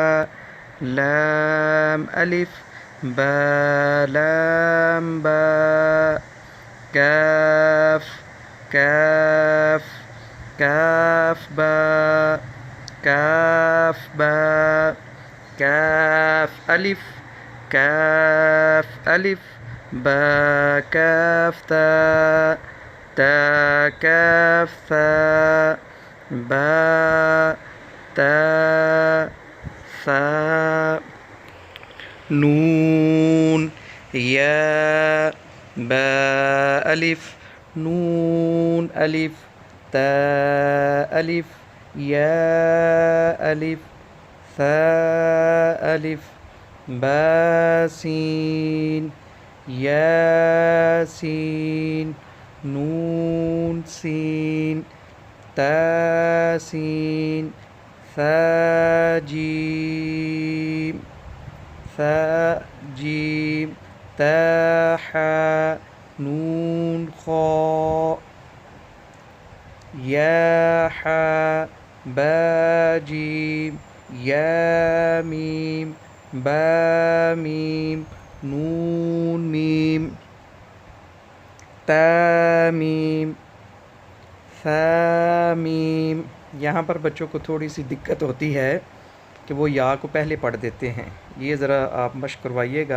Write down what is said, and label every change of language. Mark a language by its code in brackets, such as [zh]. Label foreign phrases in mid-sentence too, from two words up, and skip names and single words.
[ar] لام ألف با لام با كاف كاف كاف با كاف با كاف ألف با كاف تا تا كاف تا با تا ثا نون يا با ألف نون ألف تا ألف يا ألف ثا ألف باسين ياسين نون سين تاسين ساجيم ساجيم طه نون خا ياحا باجيم ياميم باميم نون ميم تاميم ساميم. [hi] यहाँ पर बच्चों को थोड़ी सी दिक्कत होती है कि वो या को पहले पढ़ देते हैं। ये ज़रा आप मश्क करवाइएगा।